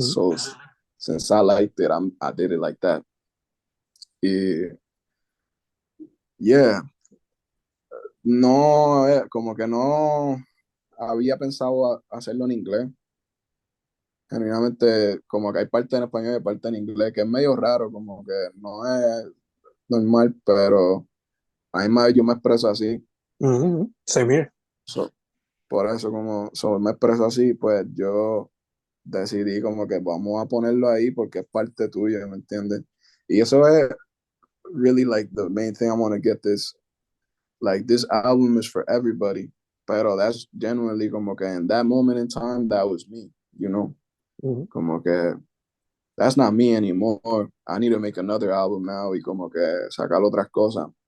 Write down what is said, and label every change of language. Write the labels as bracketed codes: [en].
[en] so since I liked it, I did it like that. [es] Y yeah, no, como que no había pensado hacerlo en inglés. Genuinamente, como que hay parte en español y parte en inglés, que es medio raro, como que no es normal, pero a mí yo me expreso así. [en] ujú. Same here. [es] So, por eso, como me expreso así, pues yo decidí como que vamos a ponerlo ahí porque es parte tuya, ¿me entiendes? Y eso es [en] really like the main thing I want to get this. Like, this album is for everybody, [es] pero [en] that's genuinely [es] como que [en] in that moment in time, that was me, you know? Ujú, [es] Como que [en] that's not me anymore. I need to make another album now [es] y como que sacar otras cosas.